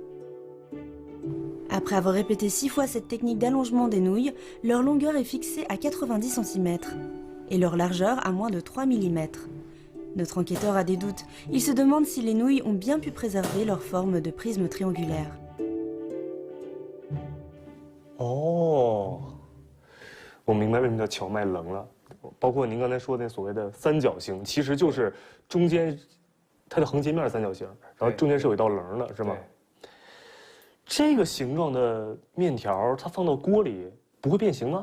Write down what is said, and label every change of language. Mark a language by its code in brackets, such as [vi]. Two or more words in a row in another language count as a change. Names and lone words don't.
[fr] Après avoir répété 6 fois cette technique d'allongement des nouilles, leur longueur est fixée à 90 cm et leur largeur à moins de 3 mm. Notre enquêteur a des doutes. Il se demande si les nouilles ont bien pu préserver leur forme de prisme triangulaire. [zh] 哦，我明白为什么叫荞麦棱了。包括您刚才说的那所谓的三角形，其实就是中间它的横截面三角形，然后中间是有一道棱的，是吗？这个形状的面条，它放到锅里不会变形吗？